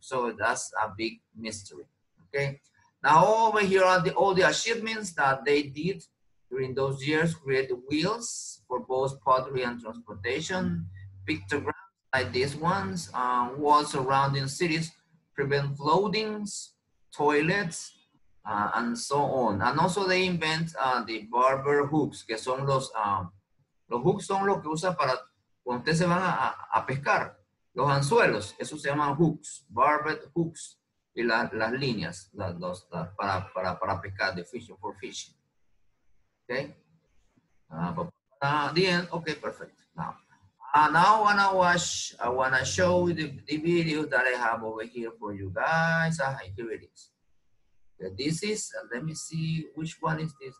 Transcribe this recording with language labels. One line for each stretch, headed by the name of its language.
English: So that's a big mystery. Okay. Now over here are all the achievements that they did during those years: create wheels for both pottery and transportation, pictograms like these ones, walls surrounding cities, prevent floodings, toilets, and so on. And also they invent the barber hooks,
Spanish: que son los hooks son los que usan para cuando ustedes se van a pescar, los anzuelos, eso se llaman hooks, barbed hooks, y las líneas para pescar,
English: the fishing, for fishing. Okay. The end. Okay, perfect. Now I wanna show the video that I have over here for you guys. Here it is. Okay, this is, let me see, which one is this?